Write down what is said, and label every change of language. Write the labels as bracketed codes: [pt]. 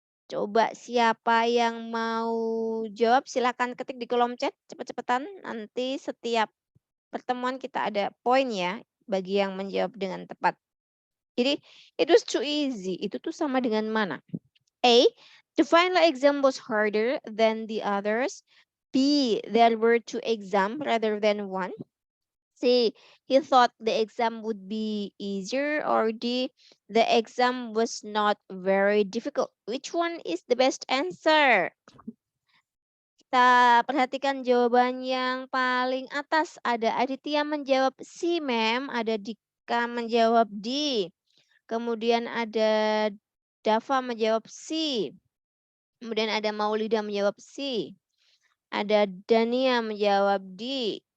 [id] Coba siapa yang mau jawab silakan ketik di kolom chat cepet-cepetan. Nanti setiap pertemuan kita ada poin ya bagi yang menjawab dengan tepat. [en] Jadi it was too easy. [id] Itu tuh sama dengan mana? [en] A, the final exam was harder than the others. B, there were 2 exams rather than 1. C, he thought the exam would be easier. Or D, the exam was not very difficult. Which one is the best answer? [id] Kita perhatikan jawaban yang paling atas. Ada Aditya menjawab C, ma'am. Ada Dika menjawab D. Kemudian ada Dava menjawab C. Kemudian ada Maulida menjawab C. Ada Dania menjawab D.